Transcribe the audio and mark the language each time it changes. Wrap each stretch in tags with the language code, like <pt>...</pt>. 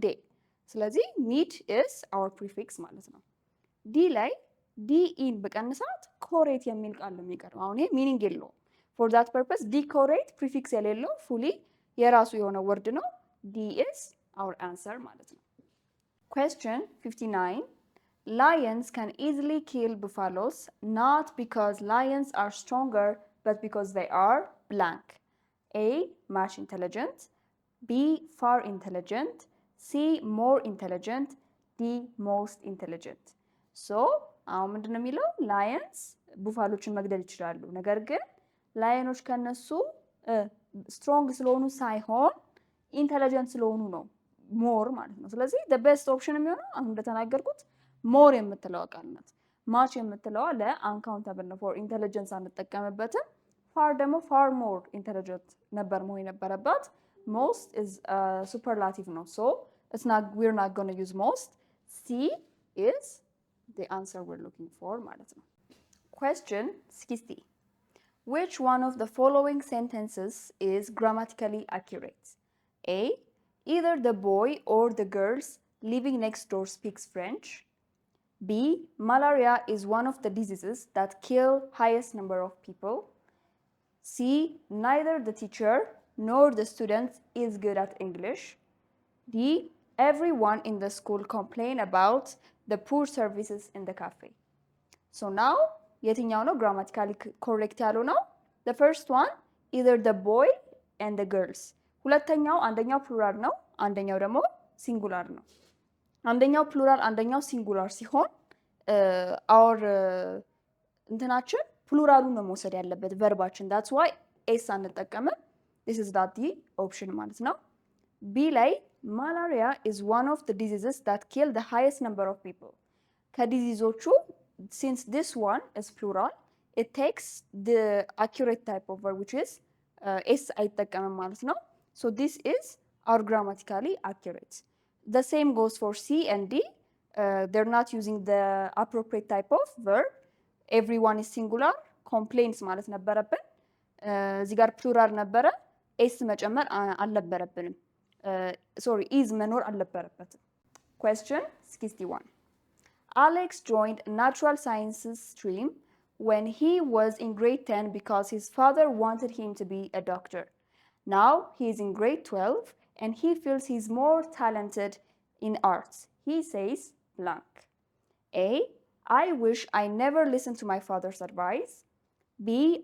<am>ዴ። ስለዚህ ሚድ</am> <en>is our prefix</en> <am>ማለት ነው። ዲ ላይ ዲ ኢን በቀንሳት ኮሬት የሚል ቃል ነው የሚቀረው። አሁን ይሄ ሚኒንግ የለውም።</am> <en>for that purpose</en> <am>ዲኮሬት ፕሪፊክስ የሌለው ፉሊ የራሱ የሆነ ወርድ ነው።</am> <en>D is our answer</en> <am>ማለት ነው።</am> <en>question 59. lions can easily kill buffaloes not because lions are stronger but because they are blank. A, much intelligent. B, far intelligent. C, more intelligent. D, most intelligent. so</en> <am>አሁን ምንድነው የሚለው ላየንስ ቡፋሎችን መግደል ይችላሉ። ነገር ግን ላየኖች ከነሱ ስትሮንግ ስለሆኑ ሳይሆን ኢንተለጀንት ስለሆኑ ነው ሞር ማለት ነው። ስለዚህ</am> <en>the best option</en> <am>የሚሆነው አሁን እንደተናገርኩት ሞር የምትለዋ ቃል ናት። ማች የምትለዋ ለአንካውንተብል ነው ፎር ኢንተለጀንስ አንጠቀምበትም። ፋር ደግሞ ፋር ሞር ኢንተለጀንት ነበር መሆን የነበረባት። ሞስት ኢዝ ሱፐርላቲቭ ነው። ሶ</am> <en>we're not going to use most. C is the answer we're looking for</en> <am>ማለት ነው።</am> <en>Question 60. Which one of the following sentences is grammatically accurate? A. Either the boy or the girls living next door speaks French. B. Malaria is one of the diseases that kill highest number of people. C. Neither the teacher nor the students is good at English. D. Everyone in the school complain about the poor services in the cafe. So now,</en> <am>የትኛው ነው ግራማቲካሊ ኮሬክት ያለው ነው?</am> <en>The first one, either the boy and the girls.</en> <am>ሁለተኛው አንደኛው ፕሉራል ነው፣ አንደኛው ደግሞ ሲንጉላር ነው። አንደኛው ፕሉራል አንደኛው ሲንጉላር ሲሆን our እንትናችን ፕሉራሉን ነው መውሰድ ያለበት ቨርባችን።</am> <en>that's why</en> <am>ኤስ አንጠቀምም።</am> <en>this is not the option</en> <am>ማለት ነው። ቢ ላይ</am> <en>malaria is one of the diseases that kill the highest number of people.</en> <am>ከዲዚዞቹ</am> <en>since this one is plural, it takes the accurate type of verb which is</en> <am>ኤስ አይጠቀምም ማለት ነው።</am> <en>so this is our grammatically accurate. The same goes for C and D. They're not using the appropriate type of verb. Everyone is singular.</en> <am>Complaints ማለት ነበረብን። እዚህ ጋር ፕሉራል ነበረ። ኤስ መጨመር አልነበረብንም።</am> <en>sorry,</en> <am>is መኖር አልነበረበትም።</am> <en>Question 61. Alex joined natural sciences stream when he was in grade 10 because his father wanted him to be a doctor. Now he is in grade 12 and he feels he's more talented in arts. He says blank. A. I wish I never listened to my father's advice. B.</en>